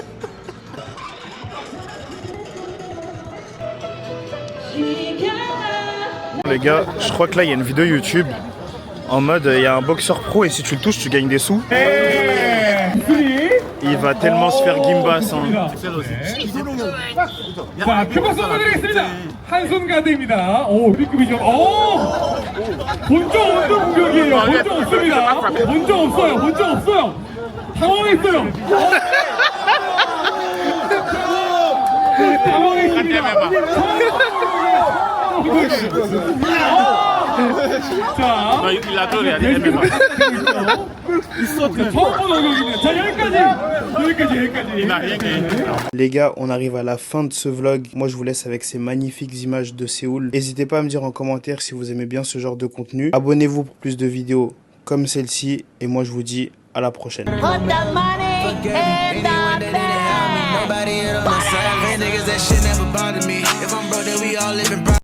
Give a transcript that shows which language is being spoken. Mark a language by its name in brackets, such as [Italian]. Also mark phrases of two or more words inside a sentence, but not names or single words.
[French] Les gars, je crois que là il y a une vidéo YouTube en mode il y a un boxeur pro et si tu le touches tu gagnes des sous. Il va tellement se faire gimbas. Hein. [Korean] 자, 큐바 쏘아드리겠습니다. 한 손 가드입니다. 오, B급이죠. 본적 없는 공격이에요. 본적 없습니다. 본적 없어요. 본적 없어요. 당황했어요. 자, 처음 보는 공격입니다. 자, 여기까지. [French] Les gars, on arrive à la fin de ce vlog. Moi je vous laisse avec ces magnifiques images de Séoul. N'hésitez pas à me dire en commentaire si vous aimez bien ce genre de contenu. Abonnez-vous pour plus de vidéos comme celle-ci. Et moi je vous dis à la prochaine. [English] Put the money in the bank. Nobody in on the side, man, niggas, that shit never bothered me. If I'm broke, then we all living